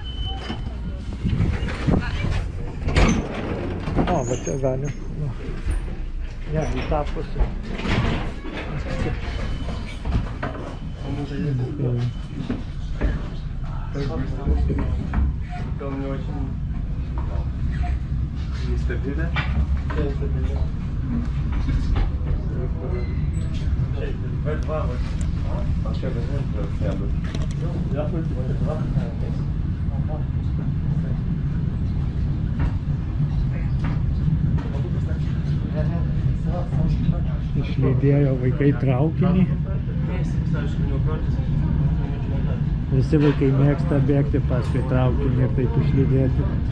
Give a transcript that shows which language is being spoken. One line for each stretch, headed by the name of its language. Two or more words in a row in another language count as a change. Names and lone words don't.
Lithuanian: O, va čia galim. Ne, į tą pusę.
Russian: Gal не очень нестабильно? Да, нестабильно. В2 вот. А что, я бы? Я бы В2.
Lithuanian: Išlydėjo vaikai traukinį. Visi vaikai mėgsta bėgti paskui traukinį ir taip išlydėti.